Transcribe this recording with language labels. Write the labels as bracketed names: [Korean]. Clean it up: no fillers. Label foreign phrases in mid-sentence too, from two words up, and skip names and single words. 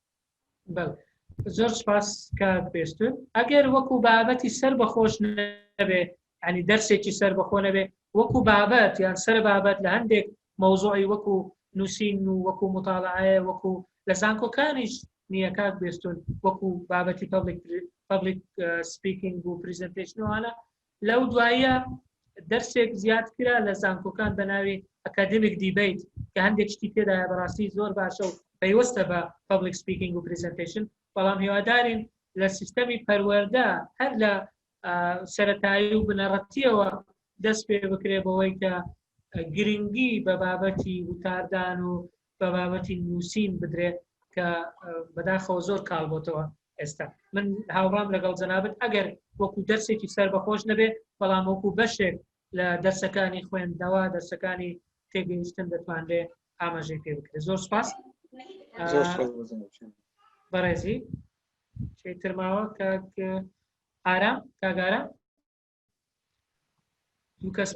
[Central Kurdish] زۆر سپاس کاک بێستون ئەگەر وەکو بابەتی سەر بەخۆش نەبێ ینی دەرسێکی سەر بەخۆ نەبێ وەکو بابەت یان سەر بابەت لە هەندێک مەوزوعی وەکو نووسین و وەکو مطالعەیە وەکو لە زانکۆکانیش نییە کاک بێستون وەکو بابەتی [English] public speaking [Central Kurdish] و پریزنتیشنوانە لەو دواییە دەرسێک زیاد کرا لە زانکۆکان بە ناوی [English] academic debate [Central Kurdish] کە هەندێک شتی تێدایە بەڕاستی زۆر باشە و پەیوەستە بە [English] public speaking [Central Kurdish] و presentation بەڵام هیوادارین لە سیستەمی پەروەردە هەر لە سەرەتایی و بنەڕەتیەوە دەست پێ بکرێ بەوەی کە گرنگی بە بابەتی وتاردان و بە بابەتی نووسین بدرێت کە بەداخەوە زۆر کاڵبۆتەوە ئێستا من هاوڕام لەگەڵ جەنابەت ئەگەر وەکو دەرسێکی سەر بەخۆش نەبێ بەڵام وەکو بەشێک لە دەرسەکانی خوێندنەوە دەرسەکانی تێگەیشتن دەتوانرێ ئاماژەی پێ بکرێت زۆر سپاس بەڕێزی شەی ماوە کاک ئارام کاگارە دوو کەس